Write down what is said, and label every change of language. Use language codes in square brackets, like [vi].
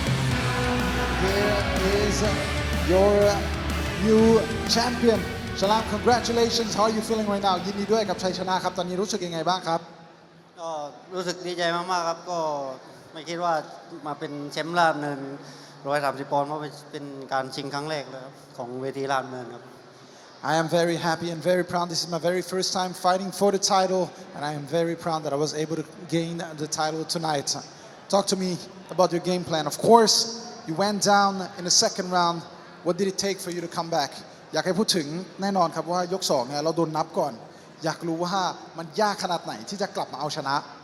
[en] Here is your new champion. Shalam, congratulations. How are you feeling right now? [th] ยินดีด้วยกับชัยชนะครับ ตอนนี้รู้สึกยังไงบ้างครับ ก็รู้สึกดีใจมากๆครับก็ไม่คิดว่ามาเป็นแชมป์ราชดำเนิน130 ปอนด์เพราะเป็นการชิงครั้งแรกเลยครับของเวทีราชดำเนินครับ [en] I am very happy and very proud. This is my very first time fighting for the title, and I am very proud that I was able to gain the title tonight. Talk to me about your game plan. Of course, you went down in the second round. What did it take for you to come back? [th] อยากให้พูดถึงแน่นอนครับว่ายก2เนี่ยเราโดนนับก่อนอยากรู้ว่ามันยากขนาดไหนที่จะกลับมาเอาชนะ